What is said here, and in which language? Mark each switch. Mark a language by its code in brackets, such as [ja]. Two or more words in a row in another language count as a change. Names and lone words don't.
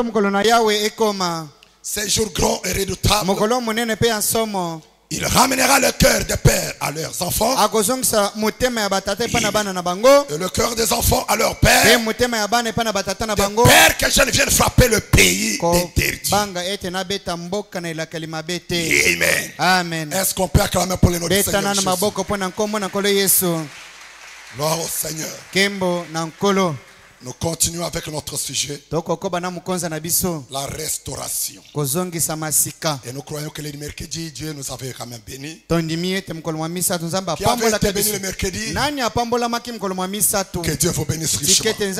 [fr] Ces jours grands et redoutables. Il ramènera le cœur des pères à leurs enfants, et le cœur des enfants à leurs pères, des pères que je ne vienne frapper le pays interdit. Amen. Est-ce qu'on peut acclamer pour le nom du Seigneur Jésus? Gloire au Seigneur. [ln] Kembo na nkolo. [fr] Nous continuons avec notre sujet. La restauration. Et nous croyons que le mercredi, Dieu nous avait quand même bénis. Qui avait été béni le mercredi? Que Dieu vous bénisse richement.